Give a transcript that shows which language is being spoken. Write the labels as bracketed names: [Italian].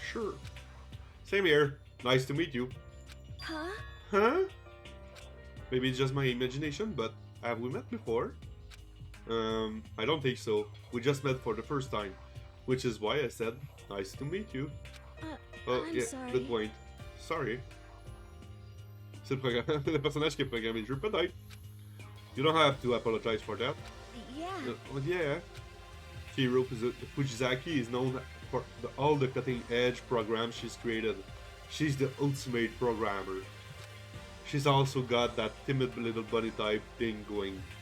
[English] Sure. Same here. Nice to meet you. Huh? Huh? Maybe it's just my imagination, but have we met before? I don't think so. We just met for the first time, which is why I said, nice to meet you. Oh, I'm yeah, sorry. good point. Sorry. [French] C'est le personnage qui a programmé le jeu, peut-être. [English] You don't have to apologize for that. Yeah. Yeah. Chihiro Fujisaki is known for all the cutting-edge programs she's created. She's the ultimate programmer. She's also got that timid little bunny type thing going.